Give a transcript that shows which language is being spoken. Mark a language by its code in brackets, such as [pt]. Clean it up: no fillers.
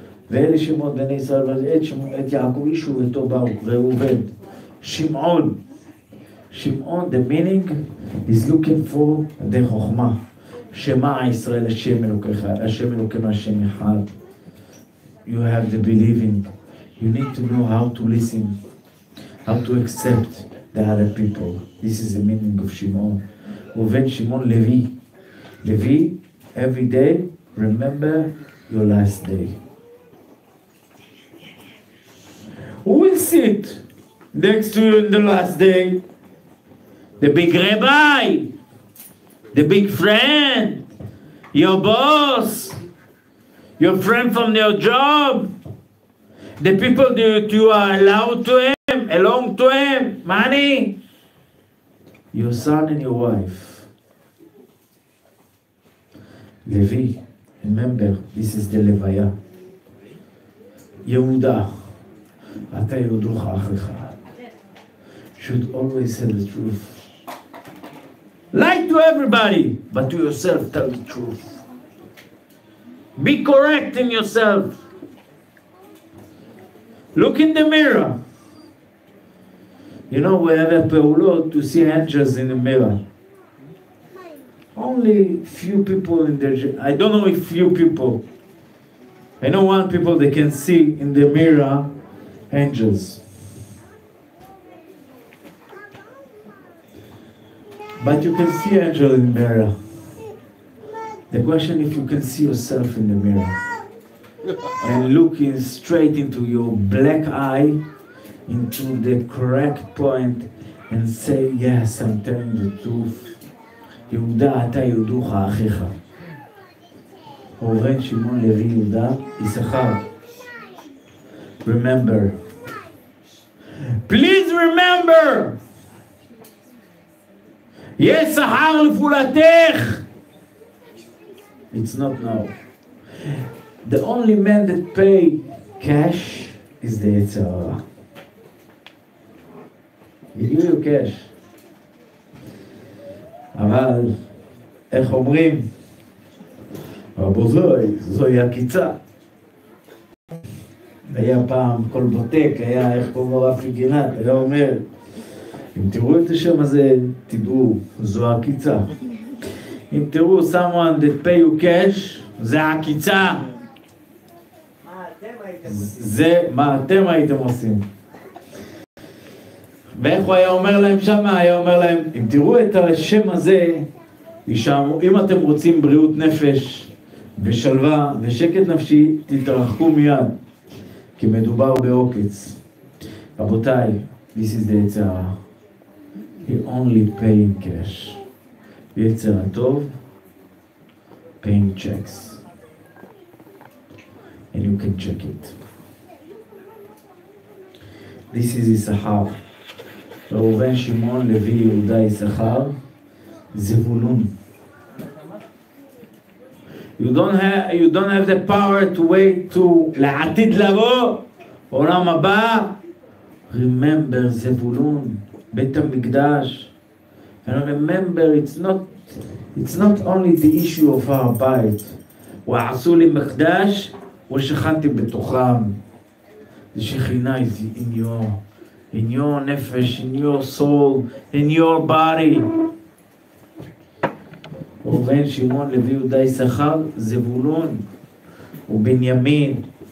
[he] ואלה שמות בני ישראל, את יעקב אישו ותו ברוך, ראובן. שמעון. [en] שמעון, the meaning is looking for the חוכמה. [he] שמע ישראל השם אלוקיך, השם אלוקינו השם אחד. [en] You have the believing. You need to know how to listen, how to accept the other people. This is the meaning of Shimon. Reuven, Shimon, Levi. Levi, every day, remember your last day. Who will sit next to you in the last day? The big rabbi, the big friend, your boss, your friend from your job, the people that you are allowed to him, along to him, money, your son and your wife. Levi, remember, this is the Levaya. [he] Yehuda, אתה יודוך אחיך. [en] Should always tell the truth. Lie to everybody, but to yourself tell the truth. Be correct in yourself. Look in the mirror. You know, we have a פעולות to see angels in the mirror. Only few people in there. I don't know if few people. I know one people they can see in the mirror angels. But you can see angels in the mirror. The question if you can see yourself in the mirror and looking straight into your black eye, into the correct point, and say, yes, I'm telling the truth. [he] יהודה, אתה יודוך אחיך. ראובן, שמעון, לוי, יהודה, יששכר. [en] Remember. Please remember. [he] יש שכר לפעולתך. [en] It's not now. The only man that pay cash is the יצר הרע. He give you cash. [he] אבל, איך אומרים? רבותיי, זוהי עקיצה. היה פעם, כל בוטק, היה, איך קוראים לו רפי גינת, היה אומר, אם תראו את השם הזה, תדעו, זו עקיצה. אם תראו [en] someone that pay you cash, [he] זה עקיצה. זה מה אתם הייתם עושים. ואיך הוא היה אומר להם שם? היה אומר להם, אם תראו את השם הזה, אם אתם רוצים בריאות נפש ושלווה ושקט נפשי, תתרחקו מיד, כי מדובר בעוקץ. [en] רבותיי, this is the יצר הרע. He only paying cash. יצר הטוב, paying checks. And you can check it. This is [he] יששכר. ראובן, שמעון, לוי, יהודה, יששכר. זבולון. [en] You don't have the power to wait to לעתיד לבוא, עולם הבא. Remember זבולון, בית המקדש. And remember, it's not only the issue of our bite. [he] ועשו לי מקדש, ושכנתי בתוכם. [en] The Shekhinah is in your nefesh, in your soul, in your body. [he] ראובן, שמעון, לוי, יהודה, יששכר, זבולון ובנימין.